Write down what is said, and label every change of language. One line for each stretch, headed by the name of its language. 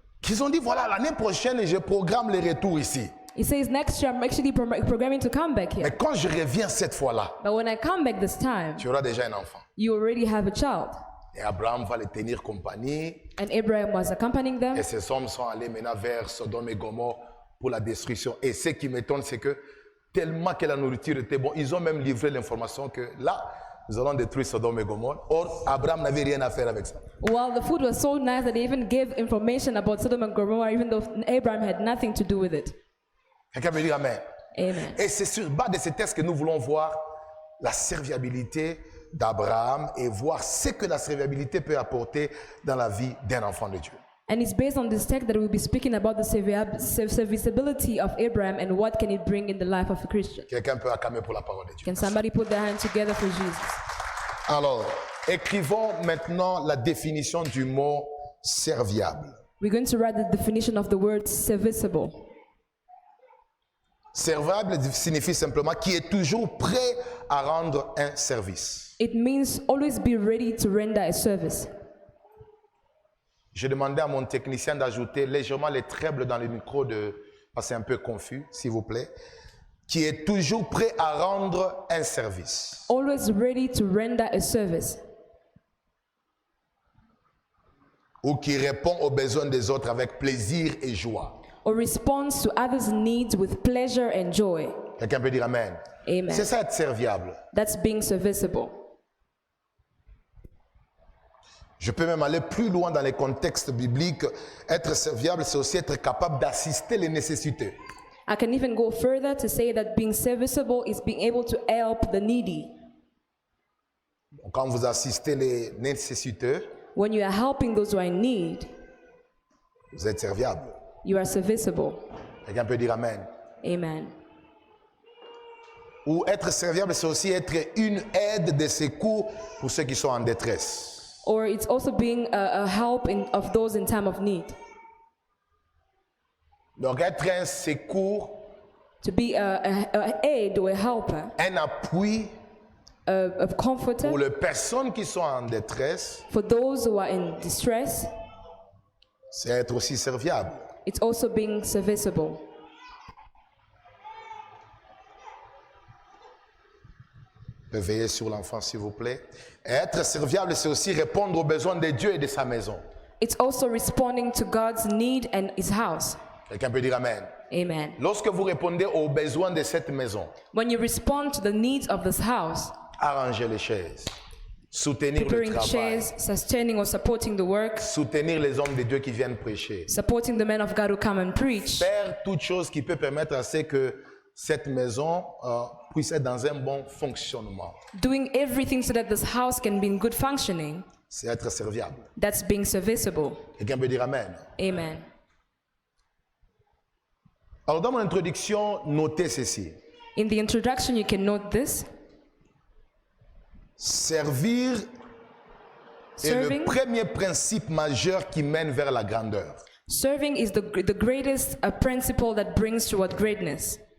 French: Qu'ils ont dit, voilà, l'année prochaine, je programme le retour ici.
English: He says, next year I'm actually programming to come back
French: Mais
English: here.
French: quand je reviens cette fois-là,
English: But when I come back this time,
French: tu auras déjà un enfant.
English: you already have a child.
French: Et Abraham va les tenir compagnie.
English: And Abraham was accompanying them.
French: Et ces hommes sont allés maintenant vers Sodome et Gomorrhe pour la destruction. Et ce qui m'étonne, c'est que tellement que la nourriture était bonne, ils ont même livré l'information que là, nous allons détruire Sodome et Gomorrhe. Or, Abraham n'avait rien à faire avec ça.
English: Well, the food was so nice that they even gave information about Sodom and Gomorrah, even though Abraham had nothing to do with it.
French: Quelqu'un me dit Amen.
English: Amen.
French: Et c'est sur base de ces textes que nous voulons voir la serviabilité d'Abraham et voir ce que la serviabilité peut apporter dans la vie d'un enfant de Dieu.
English: And it's based on this text that we'll be speaking about the serviceability of Abraham and what can it bring in the life of a Christian.
French: Quelqu'un peut acclamer pour la parole de Dieu.
English: Can somebody put their hands together for Jesus?
French: Alors, écrivons maintenant la définition du mot serviable.
English: We're going to write the definition of the word serviceable.
French: Serviable signifie simplement qui est toujours prêt à rendre un service.
English: It means always be ready to render a service.
French: J'ai demandé à mon technicien d'ajouter légèrement les trebles dans le micro parce que c'est un peu confus, s'il vous plaît. Qui est toujours prêt à rendre un service.
English: Always ready to render a service.
French: ou qui répond aux besoins des autres avec plaisir et joie.
English: or responds to others' needs with pleasure and joy.
French: Quelqu'un peut dire Amen.
English: Amen.
French: C'est ça être serviable.
English: That's being serviceable.
French: Je peux même aller plus loin dans les contextes bibliques. Être serviable, c'est aussi être capable d'assister les nécessités.
English: I can even go further to say that being serviceable is being able to help the needy.
French: Donc, quand vous assistez les nécessiteux,
English: When you are helping those who are in need,
French: vous êtes serviable.
English: you are serviceable.
French: Quelqu'un peut dire Amen.
English: Amen.
French: Ou être serviable, c'est aussi être une aide de secours pour ceux qui sont en détresse.
English: Or it's also being a help of those in time of need.
French: Donc, être un secours,
English: To be a aid or a helper,
French: un appui
English: a comforter
French: pour les personnes qui sont en détresse,
English: for those who are in distress.
French: c'est être aussi serviable.
English: It's also being serviceable.
French: Veillez sur l'enfant, s'il vous plaît. Et être serviable, c'est aussi répondre aux besoins de Dieu et de sa maison.
English: It's also responding to God's need and his house.
French: Quelqu'un peut dire Amen.
English: Amen.
French: Lorsque vous répondez aux besoins de cette maison,
English: When you respond to the needs of this house,
French: arranger les chaises, soutenir le
English: preparing
French: travail,
English: chairs, sustaining or supporting the work,
French: soutenir les hommes de Dieu qui viennent prêcher,
English: supporting the men of God who come and preach,
French: faire toute chose qui peut permettre à ce que cette maison puisse être dans un bon fonctionnement.
English: doing everything so that this house can be in good functioning,
French: C'est être serviable.
English: that's being serviceable.
French: Quelqu'un peut dire Amen.
English: Amen.
French: Alors dans mon introduction, notez ceci.
English: In the introduction, you can note this.
French: Servir est le
English: Serving,
French: premier principe majeur qui mène vers la grandeur.
English: serving is the greatest principle that brings toward greatness.